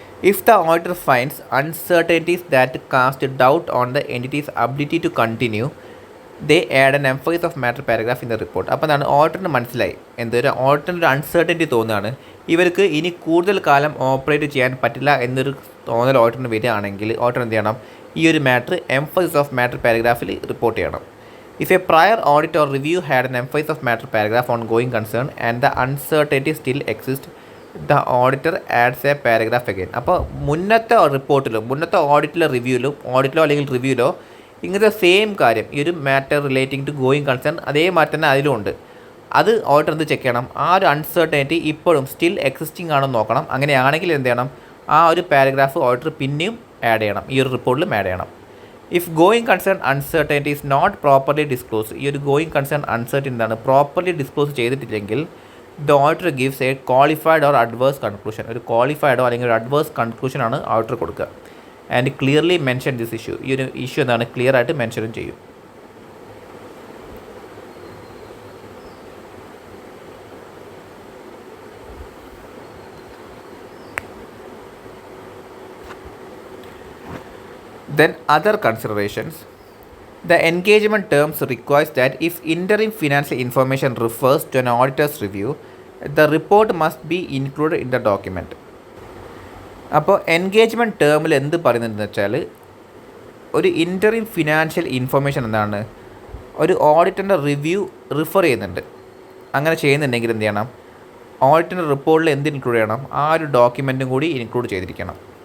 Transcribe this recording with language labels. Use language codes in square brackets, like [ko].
[en] If the auditor finds uncertainties that cast doubt on the entity's ability to continue they add an emphasise of matter paragraph in the report. [ml] അപ്പോൾ എന്താണ് ഓഡിറ്ററിന് മനസ്സിലായി, എന്തൊരു ഓഡിറ്ററിന് ഒരു uncertainty തോന്നുകയാണ്, ഇവർക്ക് ഇനി കൂടുതൽ കാലം ഓപ്പറേറ്റ് ചെയ്യാൻ പറ്റില്ല എന്നൊരു തോന്നൽ ഓഡിറ്ററിന് വരികയാണെങ്കിൽ ഓഡിറ്റർ എന്ത് ചെയ്യണം, ഈ ഒരു matter emphasise of matter പാരഗ്രാഫിൽ report ചെയ്യണം. [en] If a prior audit or review had an emphasis of matter paragraph on going concern and the uncertainty still exists, the auditor adds a paragraph again. [ml] അപ്പോൾ മുന്നത്തെ റിപ്പോർട്ടിലും മുന്നത്തെ ഓഡിറ്റിലോ അല്ലെങ്കിൽ റിവ്യൂലോ ഇങ്ങനത്തെ same കാര്യം, ഈ ഒരു matter relating to going concern അതേമാതിരി തന്നെ അതിലും ഉണ്ട്. അത് ഓഡിറ്റർ എന്ത് ചെക്ക് ചെയ്യണം, ആ ഒരു അൺസർട്ടനിറ്റി ഇപ്പോഴും സ്റ്റിൽ എക്സിസ്റ്റിംഗ് ആണെന്ന് നോക്കണം. അങ്ങനെയാണെങ്കിൽ എന്ത് ചെയ്യണം, ആ ഒരു പാരഗ്രാഫ് ഓഡിറ്റർ പിന്നെയും ആഡ് ചെയ്യണം, ഈ ഒരു റിപ്പോർട്ടിലും ആഡ് ചെയ്യണം. [en] if going concern uncertainty is not properly disclose, [ml] ഈ ഒരു ഗോയിങ് കൺസേൺ അൺസർട്ടനിറ്റി എന്താണ് പ്രോപ്പർലി ഡിസ്ക്ലോസ് ചെയ്തിട്ടില്ലെങ്കിൽ [en] The auditor gives a qualified or adverse conclusion. [ml] ഒരു ക്വാളിഫൈഡോ അല്ലെങ്കിൽ ഒരു അഡ്വേഴ്സ് കൺക്ലൂഷനാണ് ഓഡിറ്റർ കൊടുക്കുക. [en] and clearly mention this issue, [ml] ഈ ഒരു ഇഷ്യൂ എന്താണ് ക്ലിയർ ആയിട്ട് മെൻഷനും ചെയ്യും. [en] Then other considerations. The engagement terms requires that if interim financial information refers to an auditor's review, the report must be included in the document. [ml] അപ്പോൾ engagement ടേമിൽ എന്ത് പറയുന്നതെന്ന് വെച്ചാൽ, ഒരു ഇൻ്ററിം ഫിനാൻഷ്യൽ ഇൻഫർമേഷൻ എന്താണ് ഒരു ഓഡിറ്ററിൻ്റെ റിവ്യൂ റിഫർ ചെയ്യുന്നുണ്ട്. അങ്ങനെ ചെയ്യുന്നുണ്ടെങ്കിൽ എന്ത് ചെയ്യണം, ഓഡിറ്ററിൻ്റെ റിപ്പോർട്ടിൽ എന്ത് ഇൻക്ലൂഡ് ചെയ്യണം, ആ ഒരു ഡോക്യുമെൻറ്റും കൂടി ഇൻക്ലൂഡ് ചെയ്തിരിക്കണം.